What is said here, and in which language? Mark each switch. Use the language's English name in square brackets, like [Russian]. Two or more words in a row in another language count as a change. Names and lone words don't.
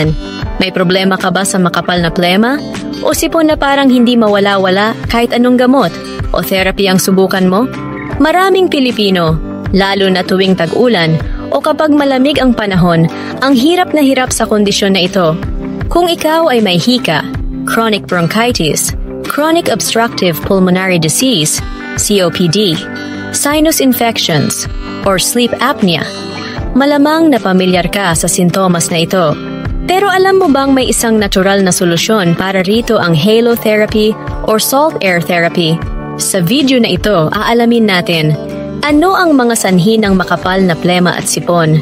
[Filipino] May problema ka ba sa makapal na plema? O sipon na parang hindi mawala-wala kahit anong gamot o therapy ang subukan mo? Maraming Pilipino, lalo na tuwing tag-ulan o kapag malamig ang panahon, ang hirap na hirap sa kondisyon na ito. Kung ikaw ay may hika, [English] chronic bronchitis, chronic obstructive pulmonary disease, COPD, sinus infections, or sleep apnea, [Filipino] malamang na pamilyar ka sa sintomas na ito. Pero alam mo bang may isang natural na solusyon para rito ang [English] halo therapy or salt air therapy? [Filipino] Sa video na ito, aalamin natin ano ang mga sanhi ng makapal na plema at sipon.